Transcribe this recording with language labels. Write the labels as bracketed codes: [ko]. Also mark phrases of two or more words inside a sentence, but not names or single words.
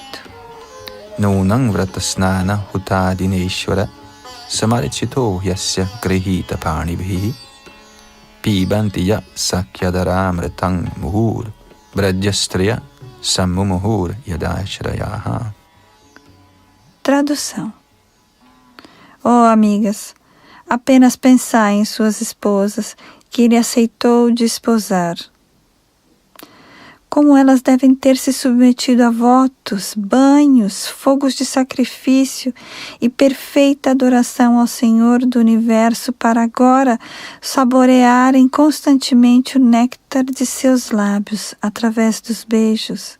[sa] नूनं व्रतस्नान हुतादिनेश्वरः समर्चितो यस्य गृहीत पाणिभिः पिबन्ति याः सख्यधरामृतं मुहुर् व्रजस्त्रियः सम्मुमुहुर् यदाशयाः. [pt] Tradução. Oh, amigas, apenas pensai em suas esposas que ele aceitou desposar. Como elas devem ter se submetido a votos, banhos, fogos de sacrifício e perfeita adoração ao Senhor do Universo para agora saborearem constantemente o néctar de seus lábios através dos beijos.